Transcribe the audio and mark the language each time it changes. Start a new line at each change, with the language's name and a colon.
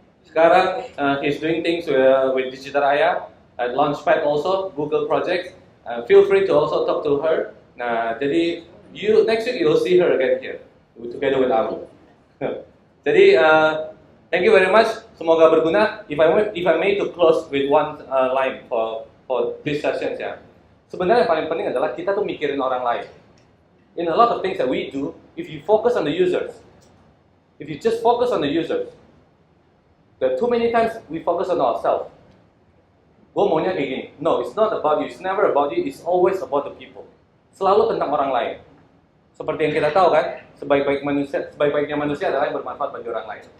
Indonesian: Sekarang
English: he's doing things with Digital Raya at Launchpad also, Google projects. Feel free to also talk to her.
Indonesian: Nah, jadi
English: next week you'll see her again here together with Abu.
Indonesian: Jadi
English: thank you very much.
Indonesian: Semoga berguna.
English: If I may to close with one line for this session ya.
Indonesian: Sebenarnya yang paling penting adalah kita tuh mikirin orang lain.
English: In a lot of things that we do, if you focus on the users, if you just focus on the users, there are too many times we focus on ourselves.
Indonesian: Gue maunya kayak gini.
English: No, it's not about you. It's never about you. It's always about the people.
Indonesian: Selalu tentang orang lain. Seperti yang kita tahu kan, sebaik-baiknya manusia adalah yang bermanfaat bagi orang lain.